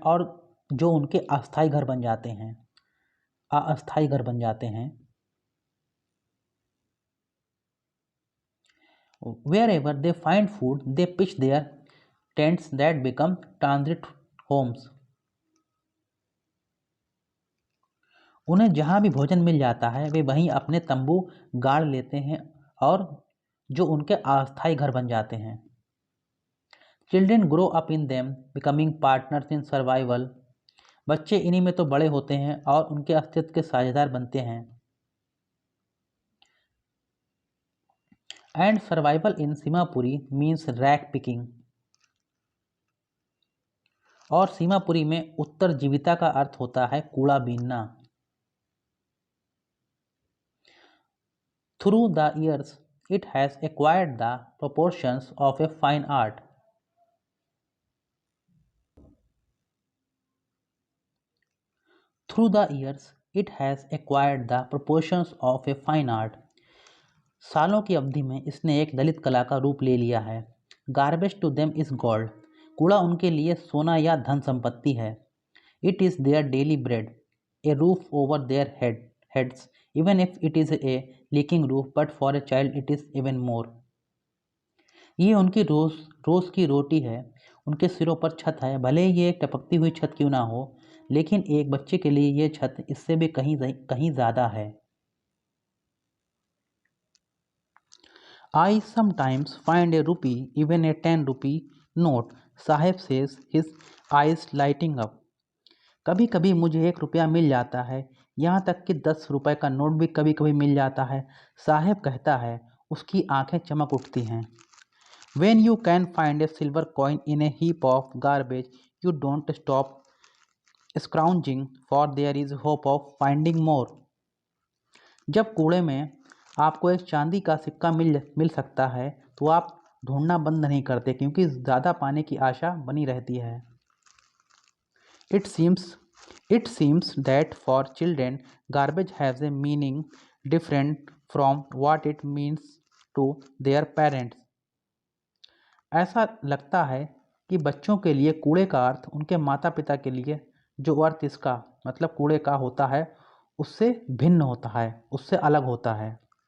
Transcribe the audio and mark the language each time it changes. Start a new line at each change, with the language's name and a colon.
Hindi: और जो उनके अस्थायी घर बन जाते हैं, अस्थायी घर बन जाते हैं।
English: Wherever they find food, they pitch their tents that become transit homes.
Hindi: उन्हें जहाँ भी भोजन मिल जाता है वे वहीं अपने तंबू गाड़ लेते हैं और जो उनके अस्थायी घर बन जाते हैं।
English: Children grow up in them, becoming partners in survival.
Hindi: बच्चे इन्हीं में तो बड़े होते हैं और उनके अस्तित्व के साझेदार बनते हैं।
English: And survival in Seemapuri means rack picking.
Hindi: और सीमापुरी में उत्तरजीविता का अर्थ होता है कूड़ा बीनना।
English: Through the years, it has acquired the proportions of a fine art. Through the years, it has acquired the proportions of a fine art.
Hindi: सालों की अवधि में इसने एक दलित कला का रूप ले लिया है।
English: Garbage to them is gold.
Hindi: कूड़ा उनके लिए सोना या धन संपत्ति है।
English: It is their daily bread, a roof over their heads, even if it is a leaking roof, but for a child it is even more.
Hindi: ये उनकी रोज की रोटी है, उनके सिरों पर छत है, भले ही ये एक टपकती हुई छत क्यों ना हो, लेकिन एक बच्चे के लिए ये छत इससे भी कहीं ज़्यादा है।
English: I sometimes find a rupee, even a 10 rupee note, Saheb says, his eyes lighting up.
Hindi: कभी कभी मुझे 1 रुपया मिल जाता है, यहाँ तक कि 10 रुपए का नोट भी कभी कभी मिल जाता है, साहेब कहता है, उसकी आंखें चमक उठती हैं।
English: When you can find a silver coin in a heap of garbage, you don't stop scrounging, for there is hope of finding more.
Hindi: जब कूड़े में आपको एक चांदी का सिक्का मिल सकता है तो आप ढूंढना बंद नहीं करते क्योंकि ज़्यादा पाने की आशा बनी रहती है।
English: It seems that for children, garbage has a meaning different from what it means to their parents.
Hindi: ऐसा लगता है कि बच्चों के लिए कूड़े का अर्थ उनके माता पिता के लिए जो अर्थ इसका मतलब कूड़े का होता है उससे भिन्न होता है, उससे अलग होता है।